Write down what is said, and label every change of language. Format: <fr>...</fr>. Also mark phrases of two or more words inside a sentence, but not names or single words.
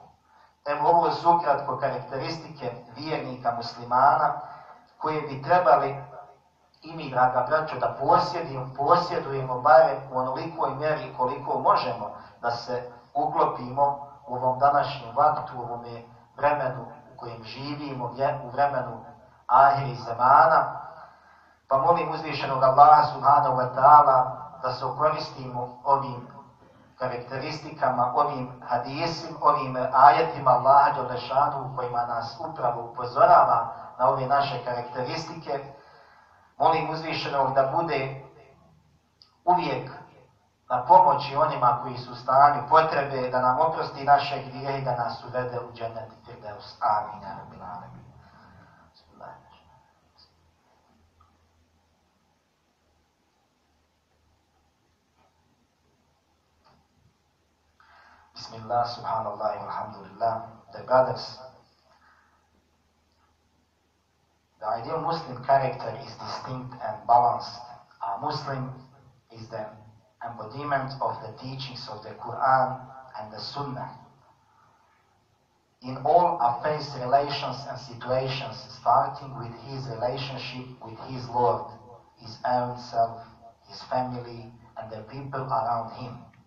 <bs>Evo ovo su ukratko karakteristike vjernika muslimana koje bi trebali i mi, draga braćo, da posjedujemo barem u onolikoj mjeri koliko možemo da se uklopimo u ovom današnjem vaktu, u ovom vremenu u kojem živimo, u vremenu ahiri zamana. Pa molim uzvišenog Allaha</bs> <ar>سبحانه وتعالى</ar> <bs>da se koristimo ovim karakteristikama, ovim hadisima, ovim ajetima Allaha dželešanu kojima nas upravo upozorava na ove naše karakteristike. Molim uzvišenog da bude uvijek na pomoći onima koji su u stanju potrebe, da nam oprosti naše grijehe i da nas uvede u džennet Firdeus.</bs> <ar>آمين. يا رب العالمين. بسم الله، سبحان الله، الحمد لله.</ar> <en>The brothers, the ideal Muslim character is distinct and balanced. A Muslim is the embodiment of the teachings of the Quran and the Sunnah. In all affairs, relations and situations, starting with his relationship with his Lord, his own self, his family, and the people around him.</en>